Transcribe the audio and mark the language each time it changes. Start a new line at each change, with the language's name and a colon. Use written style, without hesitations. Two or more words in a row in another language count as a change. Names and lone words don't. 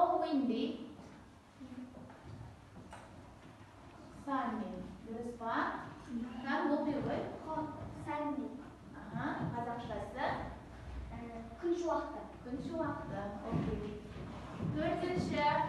English: windy. Sunny.
Indonesian: Terus Pak? Kan mobil gue?
English: Hot. Sunny.
Kazakh: Қазақшасы? Күн шуақты. Күн шуақты. Окей. Төртінші.